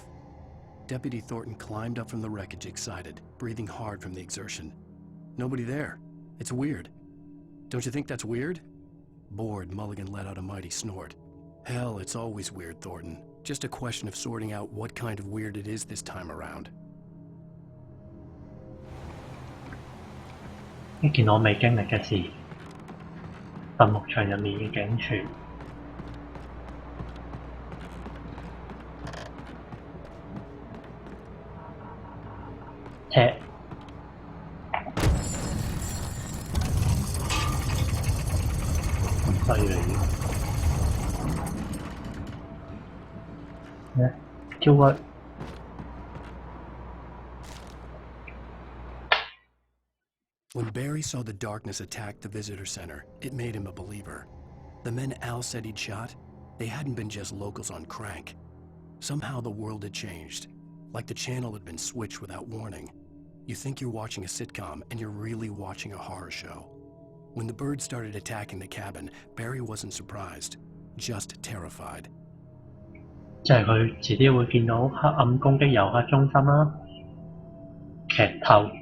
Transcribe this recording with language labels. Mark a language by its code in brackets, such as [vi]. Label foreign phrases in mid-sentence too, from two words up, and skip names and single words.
[en] Deputy Thornton climbed up from the wreckage excited, breathing hard from the exertion. Nobody there. It's weird. Don't you think that's weird? Bored, Mulligan let out a mighty snort. Hell, it's always weird, Thornton. Just a question of sorting out what kind of weird it is this time around. [yue] 呢件我未經歷嘅事，墳墓場入面嘅警署。車。咁犀利咩？招屈。 [en] When Barry saw the darkness attack the visitor center, it made him a believer. The men Al said he'd shot, they hadn't been just locals on crank. Somehow the world had changed, like the channel had been switched without warning. You think you're watching a sitcom, and you're really watching a horror show. When the birds started attacking the cabin, Barry wasn't surprised, just terrified. [yue] 就係佢遲啲會見到黑暗攻擊遊客中心啦，劇透。